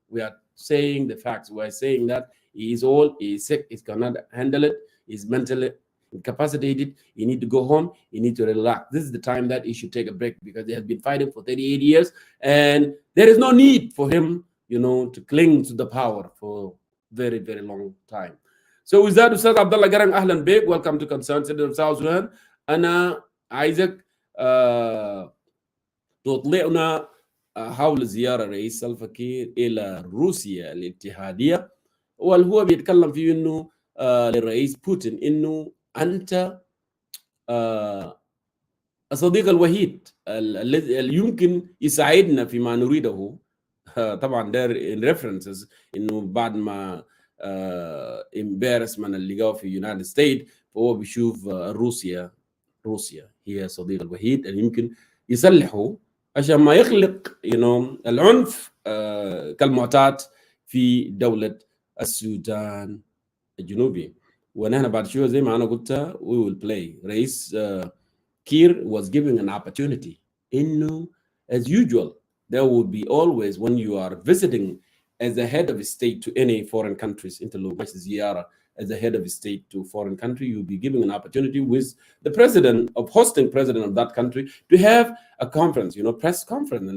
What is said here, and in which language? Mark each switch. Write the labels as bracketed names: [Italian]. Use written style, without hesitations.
[English] We are saying the facts. We are saying that he is old, he is sick, he cannot handle it, he's mentally incapacitated, he need to go home, he need to relax. This is the time that he should take a break, because he has been fighting for 38 years, and there is no need for him, to cling to the power for very, very long time. So with that, Ustaz Abdullah Garang, [Arabic] Ahlan Beg, [English] welcome to Concerned Citizen of South Sudan. [Arabic] أنا عايزك تطلعنا حول زيارة رئيس سلفا كير إلى روسيا الاتحادية، والهو بيتكلم فيه إنه للرئيس بوتين إنه أنت الصديق الوحيد الذي يمكن يساعدنا فيما نريده. طبعا ده ريفرنسز إنه بعد ما embarrassment اللي جاء في يونايتد ستيت، فهو بيشوف روسيا هي الصديق الوحيد اللي يمكن يسلحه عشان ما يخلق العنف كالمعتاد في دولة السودان الجنوبي. ونحن بعد شوية زي ما أنا قلت [English] we will play. رئيس Kiir was given an opportunity. إنه as usual there will be always, when you are visiting as a head of a state to any foreign countries, as a head of a state to foreign country, you'll be given an opportunity with the president of that country to have a conference, press conference.